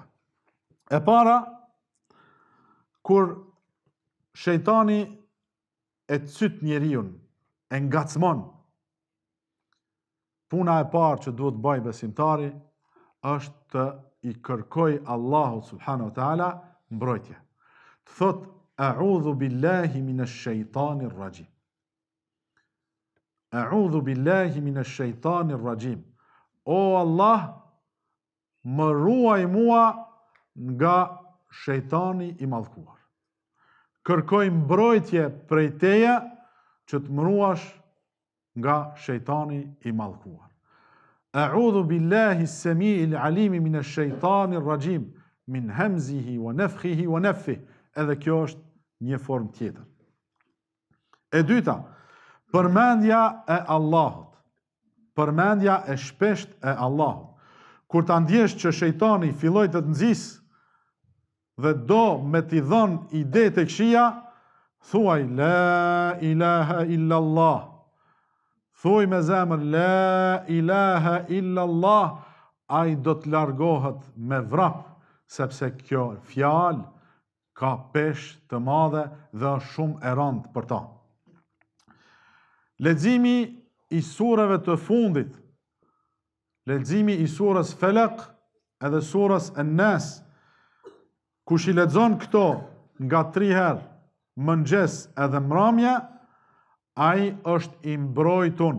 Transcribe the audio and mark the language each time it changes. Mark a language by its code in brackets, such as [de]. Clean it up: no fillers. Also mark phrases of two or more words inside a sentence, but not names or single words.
[sq] E para, kur shejtani e cyt njeriun, e ngacmon, puna e parë që duhet bëj besimtari është të i kërkoj Allahu [ar] سبحانه وتعالى [sq] mbrojtje. Të thot, [ar] أعوذ بالله من الشيطان الرجيم. أعوذ بالله من الشيطان الرجيم. [sq] O Allah, më ruaj mua nga shejtani i mallkuar. Kërkoj mbrojtje prej teje që të më ruash nga shejtani i mallkuar. [ar] أعوذ بالله السميع العليم من الشيطان الرجيم من همزه ونفثه ونفثه wa nafthihi. [sq] Edhe kjo është një formë tjetër. E dyta, përmendja e Allahut. Përmendja e shpesht e Allahut. Kur ta ndjesh që shejtani filloi të të nxisë dhe do me t'i dhënë ide të këqija, thuaj [ar] لا إله إلا الله. [sq] Thuaj me zemër [ar] لا إله إلا الله, [sq] ai do të largohet me vrap, sepse kjo fjalë ka peshë të madhe dhe është shumë e rëndë për ta. Leximi i sureve të fundit, leximi i surës Felak edhe surës An-Nas, kush i lexon këto nga 3 herë, mëngjes edhe mramje, ai është i mbrojtun.